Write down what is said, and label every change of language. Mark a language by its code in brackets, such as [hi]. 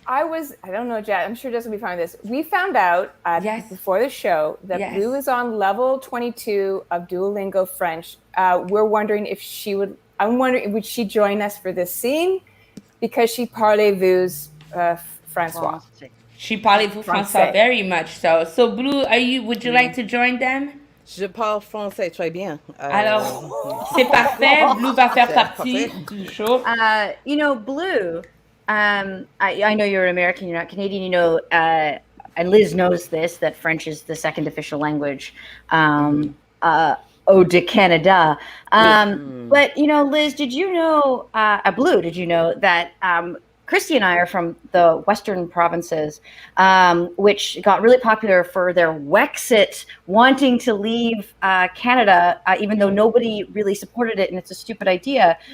[en] I don't know, Jess, I'm sure Jess will be fine with this. We found out before the show that Blue is on level 22 of Duolingo French. We're wondering would she join us for this scene? Because she [fr] parlez-vous Francois. [en] She [fr] parlez-vous Français [en] very much so. So Blue, would you like to join them? [fr] Je parle français très bien. Alors, c'est parfait. Blue va faire partie du show. [en] Blue, I know you're American, you're not Canadian, and Liz knows this, that French is the second official language. [fr] De Canada. [en] But, Liz, did you know, Blue, did you know that Christy and I are from the Western provinces, which got really popular for their Wexit wanting to leave Canada, even though nobody really supported it and it's a stupid idea.